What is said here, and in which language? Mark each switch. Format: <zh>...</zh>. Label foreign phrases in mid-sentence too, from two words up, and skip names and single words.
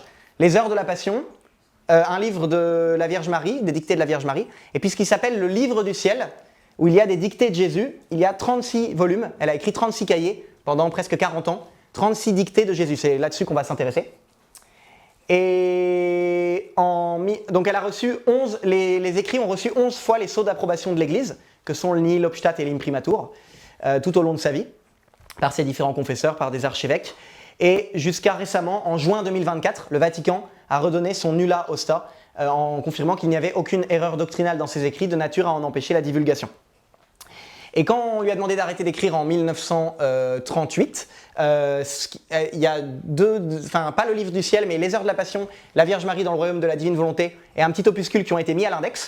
<fr>Les Heures de la Passion, un livre de la Vierge Marie, des dictées de la Vierge Marie, et puis ce qui s'appelle le Livre du Ciel, où il y a des dictées de Jésus. Il y a 36 volumes, elle a écrit 36 cahiers pendant presque 40 ans, 36 dictées de Jésus, c'est là-dessus qu'on va s'intéresser. Et donc elle a reçu les écrits ont reçu 11 fois les sceaux d'approbation de l'Église, que sont le</fr> <la>nihil obstat</la> <fr>et l'imprimatur, tout au long de sa vie, par ses différents confesseurs, par des archevêques. Et jusqu'à récemment, en juin 2024, le Vatican a redonné son</fr> <it>nulla osta,</it> <fr>en confirmant qu'il n'y avait aucune erreur doctrinale dans ses écrits de nature à en empêcher la divulgation. Et quand on lui a demandé d'arrêter d'écrire en 1938, il y a pas le Livre du Ciel, mais Les Heures de la Passion, La Vierge Marie dans le Royaume de la Divine Volonté, et un petit opuscule qui ont été mis à l'index.</fr>